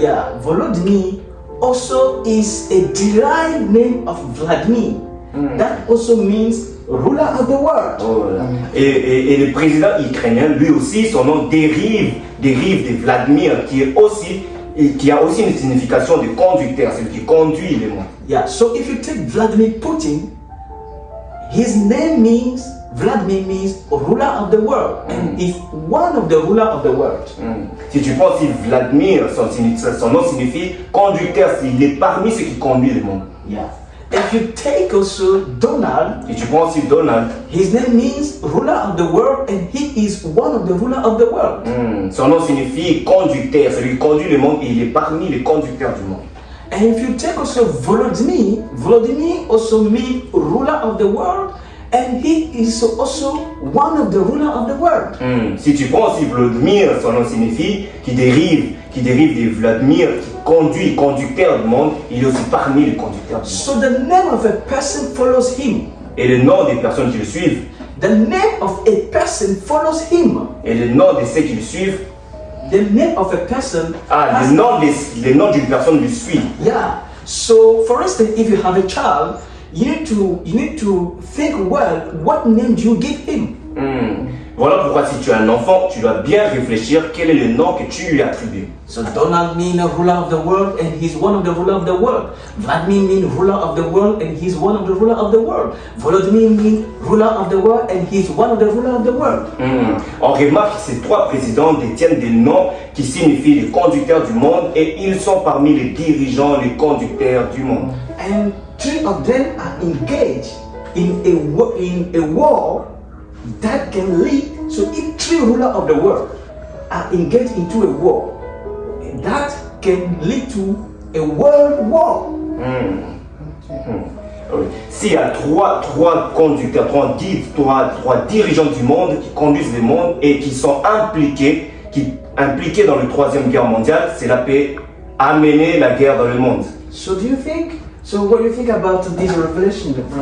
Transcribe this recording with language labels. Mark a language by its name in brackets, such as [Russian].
[English] Yeah, Volodymyr also is a derived name of Vladimir. That also means ruler of the world. [French] Et le président ukrainien, lui aussi, son nom dérive de Vladimir, qui a aussi une signification de conducteur, celui qui conduit le monde. [English] Yeah, so if you take Vladimir Putin, his name means Vladimir means ruler of the world, and is one of the ruler of the world. [French] Si tu penses si Vladimir, son nom signifie conducteur, il est parmi ceux qui conduisent le monde. [English] Yeah. If you take also Donald, [French] Et tu prends aussi Donald. [English] his name means ruler of the world, and he is one of the ruler of the world. [French] Son nom signifie conducteur, celui qui conduit le monde et il est parmi les conducteurs du monde. [English] And if you take also Volodymyr, Volodymyr also means ruler of the world, and he is also one of the ruler of the world. [French] Si tu prends aussi Vladimir, son nom signifie qui dérive de Vladimir, qui conduit, conducteur du monde, il est aussi parmi les conducteurs du monde. [English] So the name of a person follows him. [French] Et le nom des personnes qui le suivent, [English] The name of a person follows him. [French] et le nom de ceux qui le suivent, [English] The name of a person. [French] le nom d'une personne le suit. [English] Yeah. So, for instance, if you have a child, you need to think well. What name do you give him? [French] Voilà pourquoi si tu as un enfant, tu dois bien réfléchir quel est le nom que tu lui attribues. [English] So Donald means a ruler of the world, and he's one of the ruler of the world. Vladimir means ruler of the world, and he's one of the ruler of the world. Volodymyr means ruler of the world, and he's one of the ruler of the world. [French] On remarque que ces trois présidents détiennent des noms qui signifient les conducteurs du monde et ils sont parmi les dirigeants, les conducteurs du monde. [English] And three of them are engaged in a war that can lead. So if three rulers of the world are engaged into a war, that can lead to a world war. [French] S'il y a trois conducteurs, trois dirigeants du monde qui conduisent le monde et qui sont impliqués dans la Troisième Guerre mondiale, cela peut amener la guerre dans le monde. [English] So what do you think about this revelation?